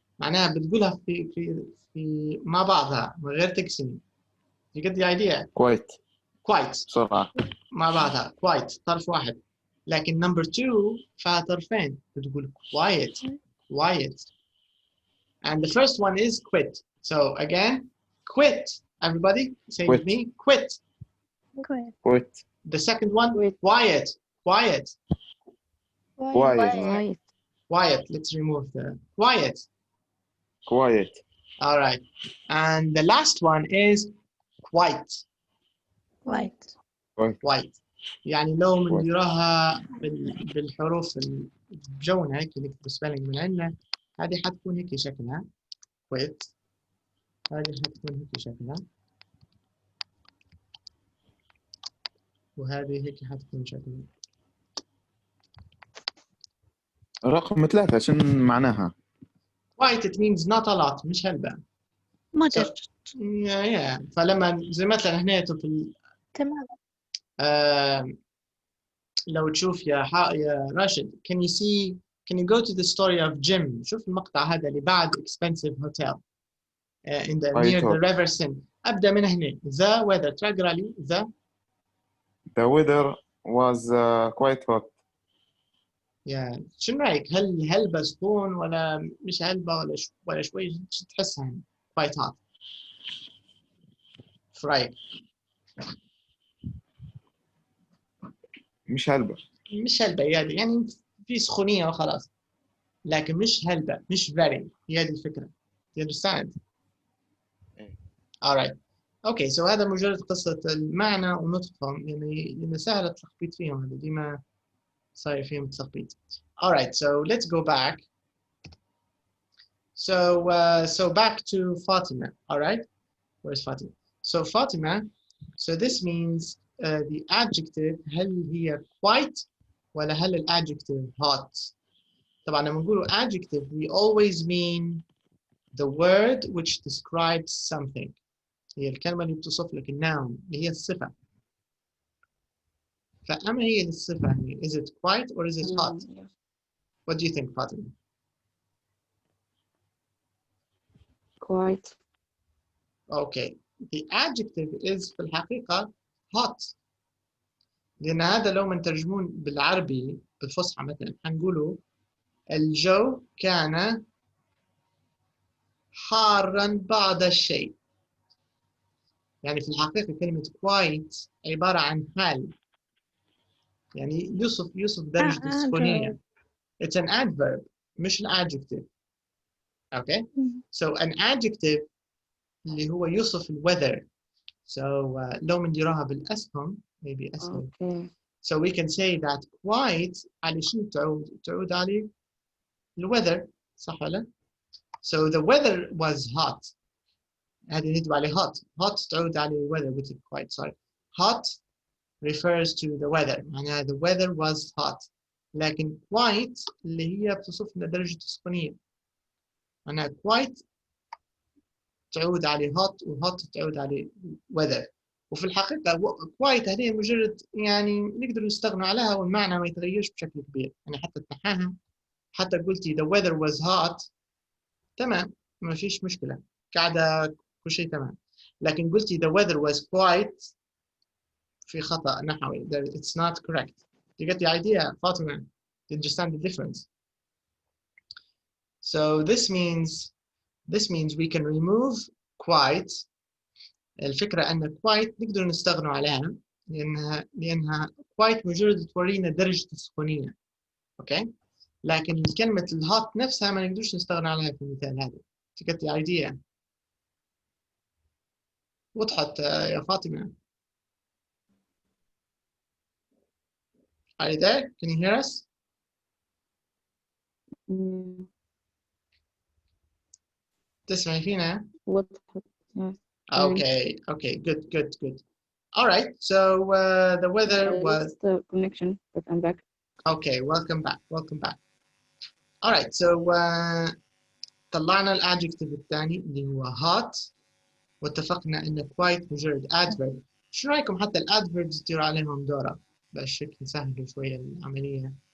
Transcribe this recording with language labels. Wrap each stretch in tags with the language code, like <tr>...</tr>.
<ar>معناها بتقولها في مع بعضها من غير تقسيم.</ar> <en>You get the idea? Quite. Quite.</en> <ar>بسرعة. مع بعضها. Quite. طرف واحد. لكن number two فيها طرفين.</ar> <en>بتقول quiet. Quiet. And the first one is quit. So again, quit. Everybody say with me, quit. Quit. Quit. The second one, quiet. Quiet. Quiet. Quiet. Let's remove the quiet. Quiet. All right. And the last one is quite. Quite. Quite.</en> <ar>يعني لو بنديرها بالحروف الجونة هيك اللي نكتب spelling من عندنا هذه حتكون هيك شكلها. quit. هذه حتكون هيك شكلها. وهذه هيك حتكون شكلها. رقم 3 شنو معناها؟</ar> <en>Quite it means not a lot</en> <ar>مش هلبة.</ar> <en>Moderate.</en> <ar>Yeah. فلما زي مثلا هنا في تمام. لو تشوف يا راشد</ar> <en>can you go to the story of Jim</en> <ar>شوف المقطع هذا اللي بعد</ar> <en>expensive hotel in the near the river Sen.</en> <ar>أبدأ من هنا</ar> <en>the weather</en> <ar>تقرأ لي</ar> <en>The weather was quite hot. Yeah.</en> <ar>شنو رأيك هل هلبة سطون ولا مش هلبة ولا شوي تحسها</ar> <en>quite hot</en> <ar>شو رأيك؟ مش هلبة. مش هلبة يعني في سخونية وخلاص لكن مش هلبة مش very هي هذه الفكرة.</ar> <en>You understand? All right. Okay, so</en> <ar>هذا مجرد قصة المعنى ونطقهم يعني سهل التخبيط فيهم هذا ديما صاير فيهم تخبيط.</ar> <en>All right, so let's go back. So back to Fatima. All right, where's Fatima? So Fatima, so this means the adjective</en> <ar>هل هي</ar> <en>quite ولا هل الادجective hot؟</en> <ar>طبعا لما نقول</ar> <en>adjective we always mean the word which describes something.</en> <ar>هي الكلمة اللي بتصف لك الناون اللي هي الصفة. فأما هي الصفة هي is it quite or is it hot?</ar> <en>What do you think, Fatima? Quite. Okay. The adjective is</en> <ar>في الحقيقة</ar> <en>hot.</en> <ar>لأن هذا لو ما نترجمون بالعربي بالفصحى مثلا حنقوله الجو كان حارا بعض الشيء. يعني في الحقيقة كلمة quite عبارة عن حال. يعني يوصف درجة السخونية.</ar> <en>It's an adverb مش an adjective. Okay, so an adjective</en> <ar>اللي هو يوصف ال</ar> <en>weather.</en> <ar>So لو بنديروها بالأسهم maybe أسهل.</ar> <en>Okay. So we can say that quite</en> <ar>على شنو تعود على ال</ar> <en>weather</en> <ar>صح ولا؟</ar> <en>So the weather was hot.</en> <ar>هذه ندوي على hot.</ar> <en>Hot تعود على ال weather with quite sorry. Hot refers to the weather. معناها the weather was hot.</en> <ar>لكن quite اللي هي بتصف لنا درجة السخونية. معناها quite تعود على hot و hot تعود على weather. وفي الحقيقة quite هذه مجرد يعني نقدر نستغنى عليها والمعنى ما يتغيرش بشكل كبير. يعني حتى تنحاها حتى قلتي</ar> <en>the weather was hot</en> <ar>تمام ما فيش مشكلة قاعدة كل شيء تمام. لكن قلتي</ar> <en>the weather was quite</en> <ar>في خطأ نحوي.</ar> <en>It's not correct. You get the idea, Fatima? You understand the difference? So this means we can remove quite.</en> <ar>الفكرة أن quite نقدر نستغنوا عليها لأنها quite مجرد تورينا درجة السخونية.</ar> <en>Okay?</en> <ar>لكن كلمة الهوت نفسها ما نقدرش نستغنى عليها في المثال هذا.</ar> <en>You get the idea?</en> <ar>وضحت يا فاطمة؟</ar> <en>Are you there? Can you hear us?</en> <ar>تسمعي فينا؟ وضحت. Yes.</ar> <en>Okay, good. All right, so the weather was... Lost the connection, but I'm back. Okay, welcome back.</en> <ar>All right, so طلعنا الادجكتيف الثاني اللي هو hot واتفقنا ان quite مجرد adverb. شو رايكم حتى الادفيربز تصير عليهم دورة بهالشكل نسهل شوية العملية.</ar>